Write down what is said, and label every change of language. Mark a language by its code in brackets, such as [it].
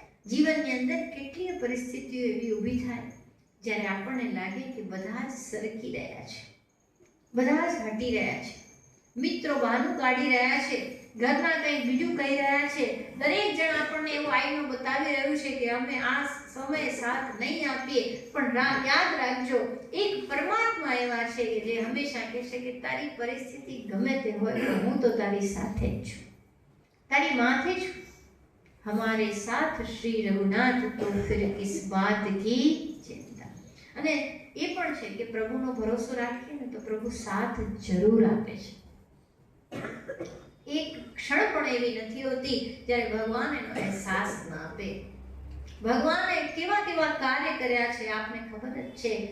[gu] જીવનની અંદર કેટલીય પરિસ્થિતિઓ એવી ઊભી થાય જ્યારે આપણને લાગે કે બધા જ સરકી રહ્યા છે, બધા જ હટી રહ્યા છે, મિત્રો બહાનું કાઢી રહ્યા છે, ઘરના કંઈ બીજું કહી રહ્યા છે, દરેક જણ આપણને એવું આઈનો બતાવી રહ્યું છે કે અમે આ સમયે સાથ નહીં આપીએ. પણ યાદ રાખજો, એક પરમાત્મા એવા છે કે જે હંમેશા કહેશે કે તારી પરિસ્થિતિ ગમે તે હોય હું તો તારી સાથે જ છું, તારી માથે છું. [hi] हमारे साथ श्री रघुनाथ तो फिर किस बात की चिंता. [gu] અને એ પણ છે કે પ્રભુનો ભરોસો રાખીએ ને તો પ્રભુ સાથ જરૂર આપે છે. એક ક્ષણ પણ એવી નથી હોતી જ્યારે ભગવાન એનો અહેસાસ ના આપે. ભગવાને કેવા કેવા કાર્ય કર્યા છે આપને ખબર જ છે.